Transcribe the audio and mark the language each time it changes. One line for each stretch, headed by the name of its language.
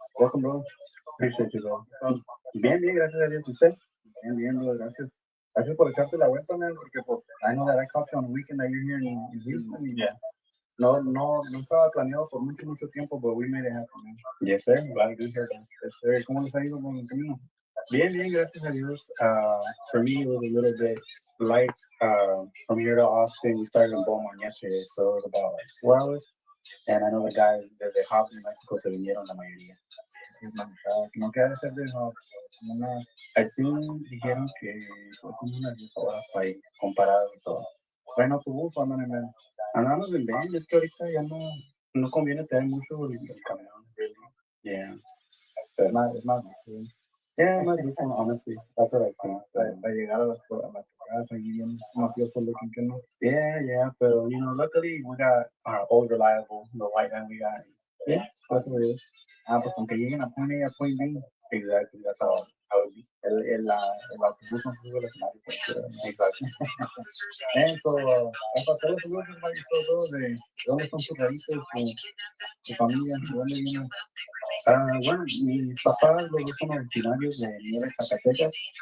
English: Welcome, bro. Appreciate you, bro.
Spanish: Bien, gracias a Dios. ¿Usted? Bien, bro, gracias. Gracias por echarte la vuelta, man, porque pues,
English: I know that I caught you on the weekend that you're here in Houston. Yeah.
Spanish: No estaba planeado por mucho tiempo,
English: but we made it happen, man. Yes, sir. Glad to be here. Yes, sir.
Spanish: ¿Cómo les ha ido con el camino? Bien, gracias a Dios.
English: For me, it was a little bit light. From here to Austin, we started in Beaumont yesterday, so it was about like 4 hours. And I know the guys
Spanish: desde Hobbs, New Mexico, se vinieron la mayoría. No queda de ser de Hobbs.
English: I think
Spanish: dijeron que fue como unas 10 horas ahí, comparado y todo. Bueno, autobús, andan en el... Andamos en van, es que ahorita ya no conviene tener mucho el camión.
English: Really. Yeah.
Spanish: Es más difícil.
English: Yeah,
Spanish: más difícil,
English: honestly. That's what I think.
Spanish: Para llegar a las casas y bien mafioso looking que no.
English: Yeah,
Spanish: pero,
English: luckily we got our old reliable, the white that we got. Yeah, that's what it is.
Spanish: Pues aunque lleguen a Point B.
English: Exactly, that's how it be.
Spanish: El autobús no se sube al escenario.
English: Exactly. And so, Rafa, tell us a little bit about yourself, bro.
Spanish: De dónde son tus raíces, tu familia, de dónde vienen. Bueno, mis papás los dos son originarios de Nieves, Zacatecas.